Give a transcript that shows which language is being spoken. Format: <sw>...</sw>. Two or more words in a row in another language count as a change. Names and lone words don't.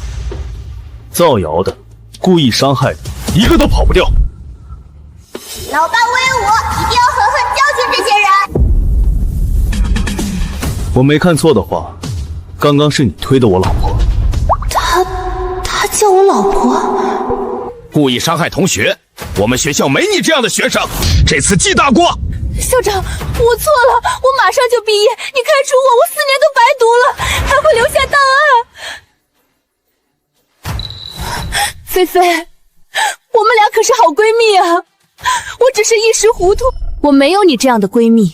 <zh>造謠的、故意傷害的，一個都跑不掉。老爸威武，一定要狠狠教訓這些人。我沒看錯的話，剛剛是你推的我老婆。他叫我老婆？故意傷害同學，我們學校沒你這樣的學生，這次記大過。校長，我錯了，我馬上就畢業，你開除我4年都白讀了，還會留下檔案。菲菲，我們倆可是好閨蜜啊，我只是一時糊塗，我沒有你這樣的閨蜜。</zh>